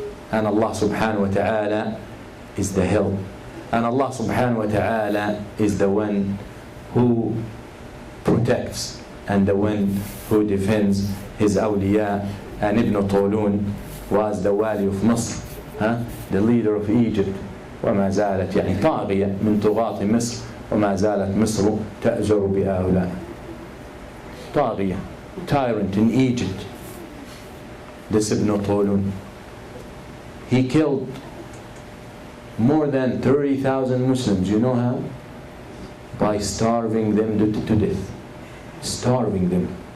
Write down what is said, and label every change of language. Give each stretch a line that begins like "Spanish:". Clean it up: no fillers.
English: And Allah subhanahu wa ta'ala is the help. And Allah subhanahu wa ta'ala is the one who protects and the one who defends his awliya. And Ibn Tulun was the wali of Misr, the leader of Egypt.
Arabic: وما زالت طاغية من طغاة مصر وما زالت مصر تأجر بهؤلاء.
English: طاغية, tyrant in Egypt. This Ibn Tulun, he killed more than 30,000 Muslims. You know how? By starving them to death. Starving them.